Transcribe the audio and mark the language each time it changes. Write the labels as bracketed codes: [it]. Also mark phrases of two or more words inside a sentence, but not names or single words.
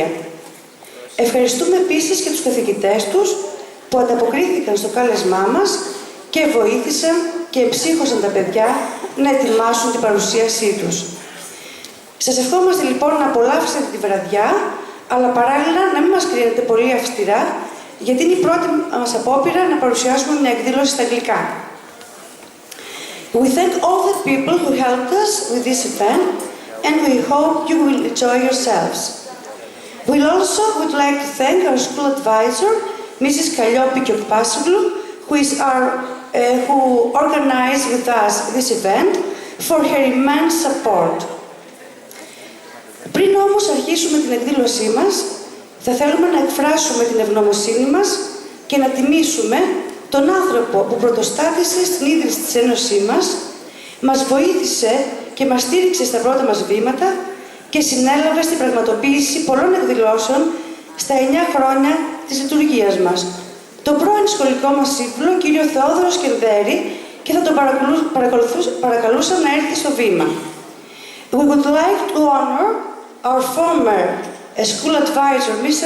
[el] Ευχαριστούμε επίσης και τους καθηγητές τους που ανταποκρίθηκαν στο κάλεσμά μας και βοήθησαν και εψύχωσαν τα παιδιά να ετοιμάσουν την παρουσίασή τους. Σας ευχόμαστε λοιπόν να απολαύσετε τη βραδιά, αλλά παράλληλα να μην μας κρίνετε πολύ αυστηρά, γιατί είναι η πρώτη μας απόπειρα να παρουσιάσουμε μια εκδήλωση στα αγγλικά. [en] We thank all the people who helped us with this event, and we hope you will enjoy yourselves. We also would like to thank our school advisor, Mrs. Kalliopi Kiopasoglou, who organized with us this event, for her immense support. [el] Πριν όμως αρχίσουμε την εκδήλωσή μας, θα θέλουμε να εκφράσουμε την ευγνωμοσύνη μας και να τιμήσουμε τον άνθρωπο που πρωτοστάθησε στην ίδρυση της Ένωσής μας βοήθησε και μας στήριξε στα πρώτα μας βήματα και συνέλαβε στην πραγματοποίηση πολλών εκδηλώσεων στα 9 χρόνια της λειτουργίας μας. Τον πρώην σχολικό μας σύμβουλο, κύριο Θεόδωρο Σκενδέρη, και θα τον παρακαλούσα να έρθει στο βήμα. [en] We would like to honor our former school advisor, Mr.